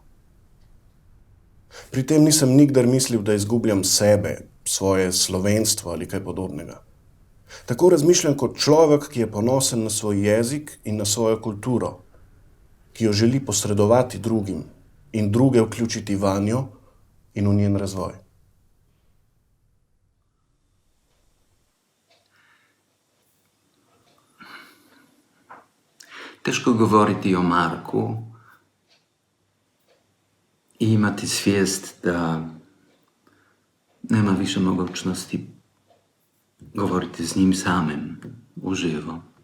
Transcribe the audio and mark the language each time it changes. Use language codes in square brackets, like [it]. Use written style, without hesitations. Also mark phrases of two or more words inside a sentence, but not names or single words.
[sl] Pri tem nisem nikdar mislil, da izgubljam sebe, svoje slovenstvo ali kaj podobnega. Tako razmišljam kot človek, ki je ponosen na svoj jezik in na svojo kulturo, ki jo želi posredovati drugim in druge vključiti vanjo in v njen razvoj. [hr] Teško govoriti o Marku i imati svijest da nema više mogućnosti govoriti s njim samim uživo.